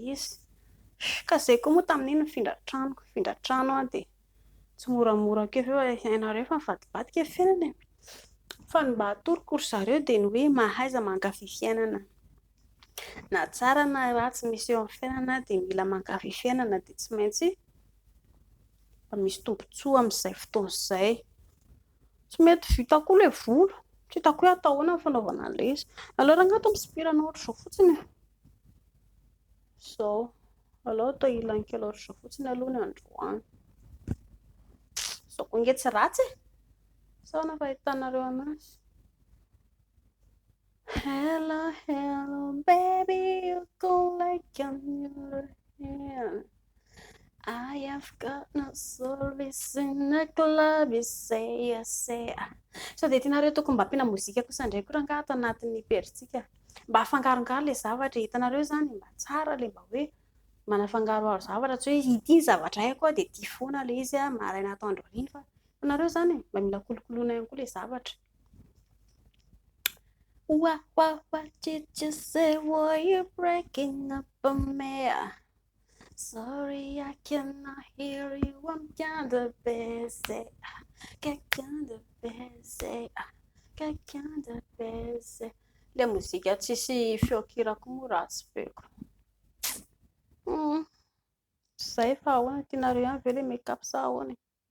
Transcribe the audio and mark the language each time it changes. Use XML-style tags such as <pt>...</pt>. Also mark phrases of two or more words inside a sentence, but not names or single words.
<mg>izy ka izay koa moa tamin'iny nifindra trano dia tsy moramora keo ianareo fa mivadibadika fiainana fa ny mba hatoroko ry zareo dia ny hoe mahaiza mankafy fiainana na tsara na ratsy misy eo amin'ny fiainana dia mila mankafy fiainana dia tsy maintsy mba misy tombotsoa amin'izay fotoana izay tsy mety vita koa ilay volo tsy hitako hoe atao ahoana ny fanaovana an'ilay izy alors angato misopirana ohatr'izao fotsiny izao aleo atao ilany kely ohatr'izao fotsiny aloha ny androany izao koa nge tsy ratsy sao na fahitanareo anazy</mg> <en>hello hello baby you go like on your hand I have got no service in the club you say</en> <mg>sao dia tianareo tokony mba ampiana mozika kosa indray koa raha nga ato anatin'ny perintsika mba hafangarongaro ilay zavatra hitanareo zany mba tsara ilay mba hoe manafangaroaro zavatra tsy hoe ity zavatra haiko dia ity foana ilay izy maraina atoandro hariva hitanareo zany mba mila kolokoloina ihany koa ilay zavatra</mg> <en>what did you say were you breaking up on me sorry I cannot hear you I'm kinda busy</en> <mg>ilay mozika tsisy feokirako moa ratsy beko izay fa ahoana tianareo ihany ve ilay</mg> <en>make up</en> <mg>sa ahoana</mg>